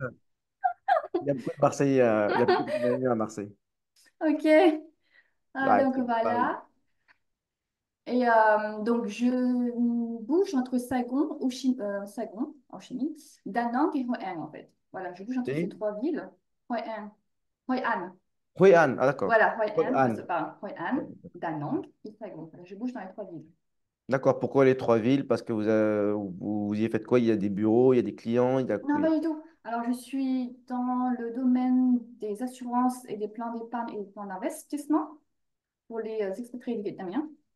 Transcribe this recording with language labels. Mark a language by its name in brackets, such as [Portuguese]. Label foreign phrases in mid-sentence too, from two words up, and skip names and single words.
[French] Il y a beaucoup de Marseillais, il y a beaucoup de Vietnamiens à Marseille. ok. Ah, Donc c'est pareil. voilà. Et donc, je bouge entre Saigon, en Chine, Da Nang et Hoi An, en fait. Voilà, je bouge entre ces Et trois villes. Hoi An, Hoi An. Hue An, ah d'accord. Voilà, Hoi Hue An, An. Hoi An, Da Nang et Saigon. Voilà, je bouge dans les trois villes. D'accord. Pourquoi les trois villes? Parce que vous y faites quoi? Il y a des bureaux, il y a des clients, il y a Non, quoi? pas du tout. Alors, je suis dans le domaine des assurances et des plans d'épargne et des plans d'investissement pour les expatriés vietnamiens.